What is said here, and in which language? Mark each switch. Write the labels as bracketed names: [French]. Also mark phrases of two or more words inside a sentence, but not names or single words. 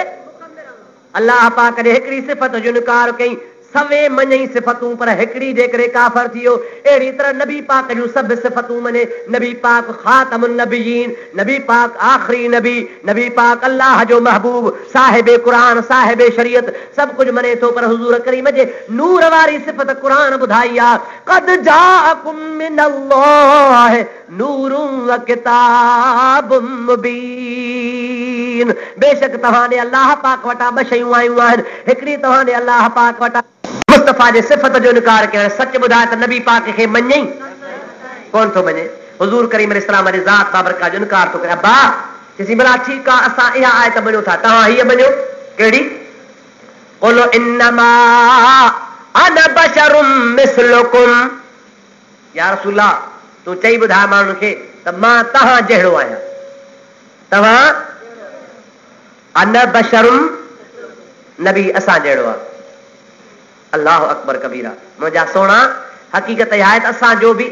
[Sindhi] अल्लाह पाक जे हिकिड़ी सिफ़त जो इनकार कई, सवे मञई सिफ़तूं, पर हिकिड़ी जे करे काफ़िर थी वियो। अहिड़ी तरह नबी पाक जूं सभु सिफ़तूं मञे। नबी पाक [Arabic] خاتم النبيين, [Sindhi] नबी पाक आख़िरी नबी, नबी पाक अल्लाह जो महबूब, साहिब क़ुरान, साहिब शरीयत, सभु कुझु मञे थो, पर हुज़ूर करीम जे नूर वारी सिफ़त क़ुरान ॿुधाई आहे, [Arabic] قد جاءكم من الله نور وكتاب مبين. [Sindhi] बेशक तव्हां ॾे अल्लाह पाक वटां ॿ शयूं आयूं आहिनि, हिकिड़ी तव्हां ॾे अल्लाह पाक वटां दफ़ा जे सिफ़त जो इनकार करण सच ॿुधाए त नबी पाक खे मञई कोन थो मञे हुज़ूर करीम अलैहिस्सलाम जे ज़ात बाबरकात जो इनकार थो करे अब्बा चइसि भला ठीकु आहे असां इहा आयत मञूं था तव्हां हीअ मञो कहिड़ी [Arabic] قل إنما أنا بشر مثلكم يا رسول الله [Sindhi] तूं चई ॿुधाए माण्हुनि खे त मां तव्हां जहिड़ो आहियां तव्हां [Arabic] أنا بشر [Sindhi] नबी असां जहिड़ो आहे [Arabic] الله أكبر كبيرا [Sindhi] मुंहिंजा सोना हक़ीक़त इहा आहे त असांजो बि